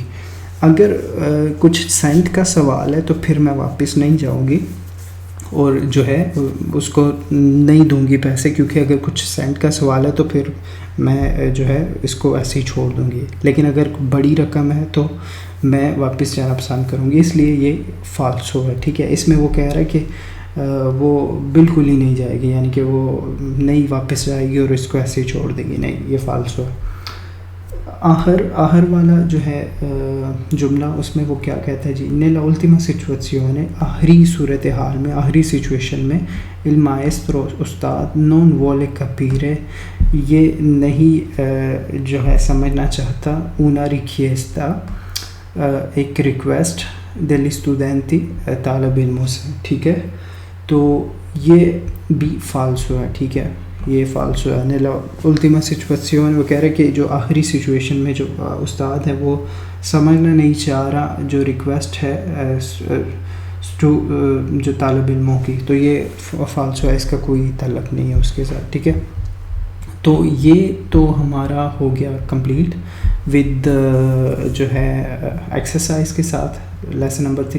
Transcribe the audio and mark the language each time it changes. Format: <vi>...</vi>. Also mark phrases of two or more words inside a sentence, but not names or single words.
<ur>اگر کچھ سینٹ کا سوال ہے تو پھر میں واپس نہیں جاؤں گی اور جو ہے اس کو نہیں دوں گی پیسے، کیونکہ اگر کچھ سینٹ کا سوال ہے تو پھر میں جو ہے اس کو ایسے ہی چھوڑ دوں گی، لیکن اگر بڑی رقم ہے تو میں واپس جانا پسند کروں گی، اس لیے یہ فالسو ہے، ٹھیک ہے۔ اس میں وہ کہہ رہا ہے کہ وہ بالکل ہی نہیں جائے گی، یعنی کہ وہ نہیں واپس جائے گی اور اس کو ایسے ہی چھوڑ دے گی، نہیں، یہ فالسو ہے۔ آخر والا جو ہے جملہ، اس میں وہ کیا کہتا ہے جی،</ur> <it>nella ultima situazione،</it> <ur>آخری صورتحال میں، آخری سچویشن میں،</ur> <it>il maestro استاد non vuole capire،</it> <ur>یہ نہیں جو ہے سمجھنا چاہتا،</ur> <it>una richiesta،</it> <ur>ایک ریکویسٹ</ur> <it>degli studenti،</it> <ur>طالب علموں سے، ٹھیک ہے۔ تو یہ بھی فالسو ہے، ٹھیک ہے، یہ فالسو ہے۔</ur> <it>nella ultima situazione،</it> <ur>وہ کہہ رہے کہ جو آخری سچویشن میں جو استاد ہے وہ سمجھنا نہیں چاہ رہا جو ریکویسٹ ہے جو طالب علموں کی، تو یہ فالسو ہے، اس کا کوئی تعلق نہیں ہے اس کے ساتھ، ٹھیک ہے۔ تو یہ تو ہمارا ہو گیا</ur> <en>complete with</en> <ur>جو ہے ایکسرسائز کے ساتھ،</ur> <en>lesson number</en> <ur>3۔</ur>